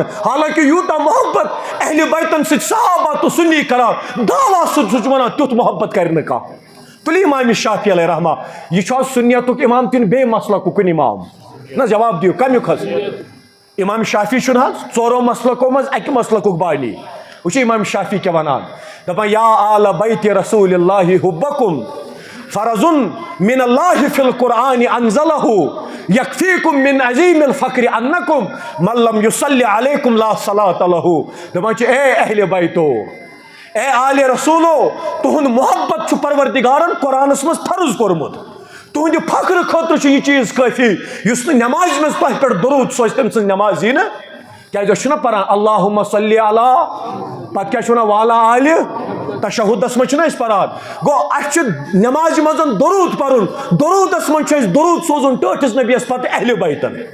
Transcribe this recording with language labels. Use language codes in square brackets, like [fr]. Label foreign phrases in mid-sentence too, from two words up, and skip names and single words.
[ks] حالانکہِ یوٗتاہ محبت اہلِ بیتن سۭتۍ صحابہ تہٕ سُنی کران دعوا سُہ چھُ وَنان تیُتھ محبت کرِ نہٕ کانٛہہ تُلِو اِمامِ شافی علیہ رحمہ یہِ چھُ حظ سُنیتُک اِمام کِنہٕ بیٚیہِ مسلکُک کُنہِ اِمام نہ جواب دِیِو کَمیُک حظ اِمام شافی چھُنہٕ حظ ژورو مسلکو منٛز اَکہِ مسلکُک بانی وٕچھِو اِمام شافی کیٛاہ وَنان دَپان [ar] یا آلَ بیتِ رسوٗلِ اللہِ حُبَکُم فرضُن مِن اللہِ فِی القرآنِ انزلہ یکفیکم من عظیم الفقر انکم من لم یصلی علیکم لا صلاۃ لہ [ks] دَپان چھِ اے اہلِ بیتو اے آلِ رسوٗلو تُہُنٛد محبت چھُ پروردِگارن قرآنس منٛز فرض کوٚرمُت تُہنٛدِ فخرٕ خٲطرٕ چھُ یہِ چیٖز کٲفی یُس نہٕ نٮ۪مازِ منٛز تۄہہِ پٮ۪ٹھ دروٗد سوزِ تٔمۍ سٕنٛز نٮ۪ماز یی نہٕ کیٛازِ أسۍ چھِنہ پران [ar] اللہُمَّ صلی علی [ks] پتہٕ کیٛاہ چھِ وَنان والا آلہِ تشہُدس منٛز چھِنہ أسۍ پران گوٚو اَسہِ چھُ نٮ۪مازِ منٛز دروٗد پرُن دروٗدس منٛز چھُ اَسہِ دروٗد سوزُن ٹٲٹھِس نبیَس پتہٕ اہلِ بیتن